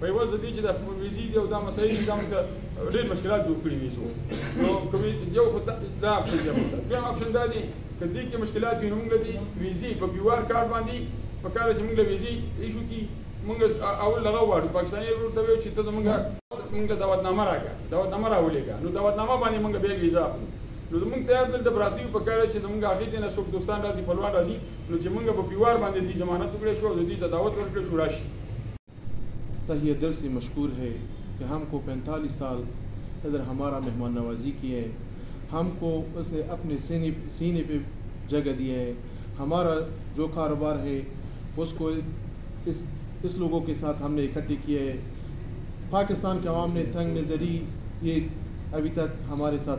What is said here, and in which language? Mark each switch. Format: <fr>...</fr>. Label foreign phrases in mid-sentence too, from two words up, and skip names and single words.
<ps>عوض د دې چې د ویزې دي او دا مسایل دي دا موږ ته ډېر مشکلات جوړ کړي وي نو یو خو دا اپشن دی دویم اپشن دا دی که دې کې مشکلات وي نو موږ د ویزې په بیوار کارت باندې په کار چې موږ له ویزې ایشو کړي موږ اول دغه غواړو پاکستاني ورور ته ویو چې ته موږ دعوتنامه راکړه دعوتنامه راولېږه نو دعوتنامه باندې موږ بیا ویزا اخلو نو زموږ ته دلته براته یو په کار چې زموږ هغې ځای نه څوک دوستان راځي خپلوان راځي نو چې موږ په بیوار باندې دې ضمانت وکړی شو او د دې ته دعوت ورکړی شو راشي</ps> <ur>تہیہ دل سے مشکور ہے کہ ہم کو 45 سال ادھر ہمارا مہمان نوازی کی ہے ہم کو اس نے اپنے سینے پہ جگہ دی ہے ہمارا جو کاروبار ہے اس کو اس لوگوں کے ساتھ ہم نے اکٹھے کیا ہے پاکستان کے عوام نے تنگ نظری یہ ابھی تک ہمارے ساتھ</ur>